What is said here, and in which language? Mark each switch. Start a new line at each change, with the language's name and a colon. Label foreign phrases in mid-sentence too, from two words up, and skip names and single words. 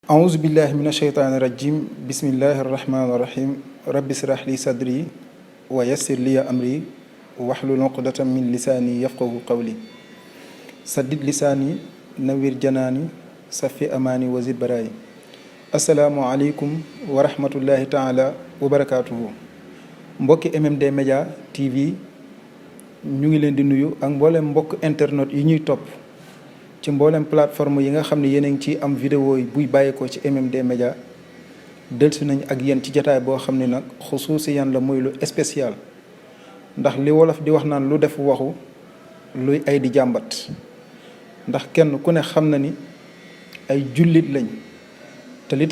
Arabic: أعوذ بالله من الشيطان الرجيم بسم الله الرحمن الرحيم رب اشرح لي صدري ويسر لي أمري واحلل عقدة من لساني يفقهوا قولي سدد لساني نوّر جناني صفي أماني وزد برائي السلام عليكم ورحمة الله تعالى وبركاته
Wolof: mbokki MMD Media TV ñu ngi leen di nuyu ak mboolem mbokk internet yi ñuy topp ci mboolem plateforme yi nga xam ne yéen a ngi ci am vidéo yi buy bàyyeekoo ci MMD Media dellusi nañ ak yéen ci jataay boo xam ne nag xusuusi yan la muy lu spécial ndax li wolof di wax naan lu def waxu luy ay di jàmbat ndax kenn ku ne xam na ni ay jullit lañ te li